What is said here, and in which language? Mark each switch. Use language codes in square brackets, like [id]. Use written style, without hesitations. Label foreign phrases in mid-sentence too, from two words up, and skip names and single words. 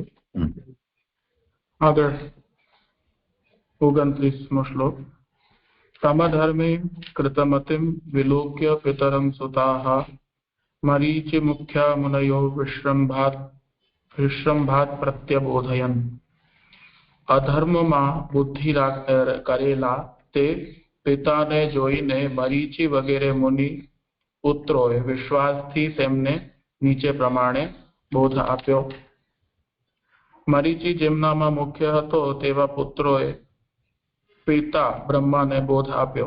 [gu] આગળ 29મો શ્લોક. [sa] समधर्मी कृतमतिम विलोक्य पितरं सुताः मरीचि मुख्या मुनयो विश्रम्भात प्रत्यबोधयन्। [gu] અધર્મમાં બુદ્ધિ કરેલા તે પિતાને જોઈને મરીચી વગેરે મુનિ પુત્રોએ વિશ્વાસથી તેમને નીચે પ્રમાણે બોધ આપ્યો. મરીચી જેમનામાં મુખ્ય હતો તેવા પુત્રોએ પિતા બ્રહ્માને બોધ આપ્યો.